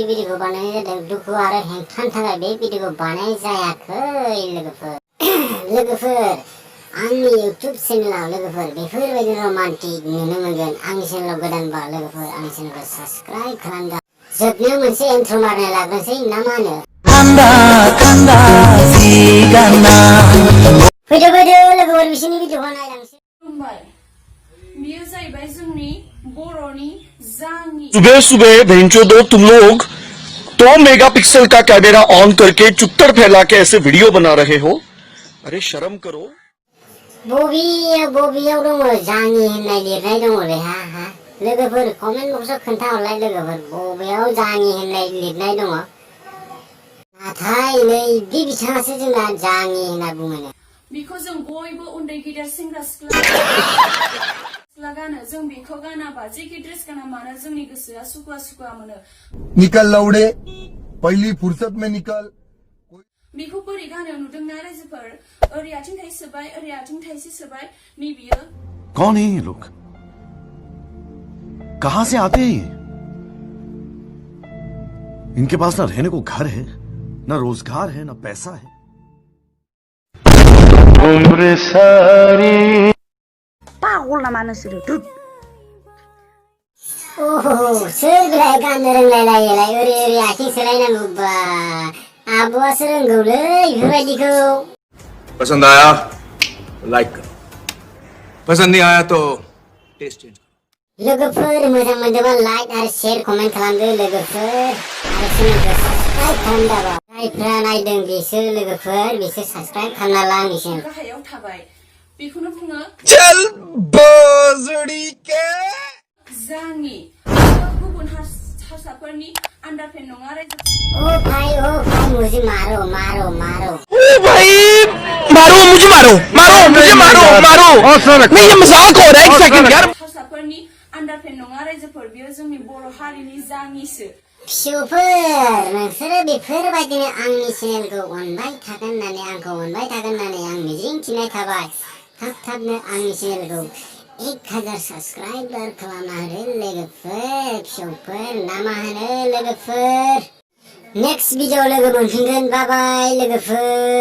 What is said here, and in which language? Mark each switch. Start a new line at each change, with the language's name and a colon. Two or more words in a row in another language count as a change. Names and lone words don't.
Bodo: भिडिअखौ बानायनाय जादों दुखु आरो हेंथानि थाखाय बे भिडिअखौ बानायनाय जायाखै लोगोफोर आंनि इउटुब चेनेलाव लोगोफोर बेफोरबायदि रमान्टिक नुनो मोनगोन आंनि चेनेलाव गोदानबा लोगोफोर आंनि चेनेलखौ साबस्क्राइब खालामदो जोबनायाव मोनसे इन्ट्र मारना लाग्रोनोसै ना मा होनो फैदो लोगोफोर बिसोरनि भिडिअखौ नायलांसै बियो जाहैबाय जोंनि बर'नि जाङि
Hindi: सुबह भेंचो दो तुम लोग 2 मेगापिक्सल का कैमरा ऑन करके चुत्तर फैला के ऐसे वीडियो बना रहे हो अरे शर्म करो
Bodo: बबेयाव दङ जाङि होननाय लिरनाय दङलै हा लोगोफोर कमेन्ट बक्सआव खोन्थाहरलाय लोगोफोर बबेयाव जाङि होननाय लिरनाय दङ नाथाय नै बे बिथाङासो जोंना जाङि होनना बुङो बिखौ जों बयबो उन्दै गिदिर सेंग्रा सिख्ला गानो जों बेखौ गानाबा जेखि ड्रेस गाना मानो जोंनि गोसोआ सुखुवा मोनो
Hindi: निकल लौड़े पहली फुर्सत में निकल
Bodo: बिखौ बोरै गानो नुदोंना रायजोफोर ओरै आथिं थाइसे सोबाय ओरै आथिं थाइसे सोबाय नै बियो
Hindi: कौन है ये लोग कहां से आते हैं ये इनके पास ना रहने को घर है ना रोजगार है ना पैसा है उम्र सारी
Bodo: पागल नामा नोंसोरो सोर बिलाय गाननो रोंलायलायोलाय ओरै आथिं सोलायनांगौ बा आब'आसो रोंगौलै बेफोरबायदिखौ
Hindi: पसंद आया लाइक करो पसंद नहीं आया तो
English: taste change
Bodo: लोगोफोर मोजां मोनदोंबा लाइक आरो शेयर कमेन्ट खालामदो लोगोफोर आरो चेनेलखौ साबस्क्राइब खालामदाबा जायफ्रा नायदों बिसोर लोगोफोर बिसोर साबस्क्राइब खालामना ला आंनि चेनेल गाहायाव थाबाय बेखौनो बुङो
Hindi: चल बोजड़ी के
Bodo: जाङि गुबुन हारसाफोरनि आन्डारपेन नङा रायजो
Hindi: ओ भाई मुझे मारो ओ भाई मुझे मारो नहीं ये मजाक हो रहा है एक सेकंड यार
Bodo: हारसाफोरनि आन्डारपेन नङा रायजोफोर बियो जोंनि बर' हारिनि जाङिसो फिसौफोर नोंसोरो बेफोरबायदिनो आंनि चेनेलखौ अनबाय थागोन होननानै आं मिजिंथिनाय थाबाय थाबनो आंनि चेनेलखौ 1000 साबस्क्राइबार खालामना होदो लोगोफोर फिसौफोर ना मा होनो लोगोफोर
English: next video
Bodo: लोगो मोनफिनगोन बाय लोगोफोर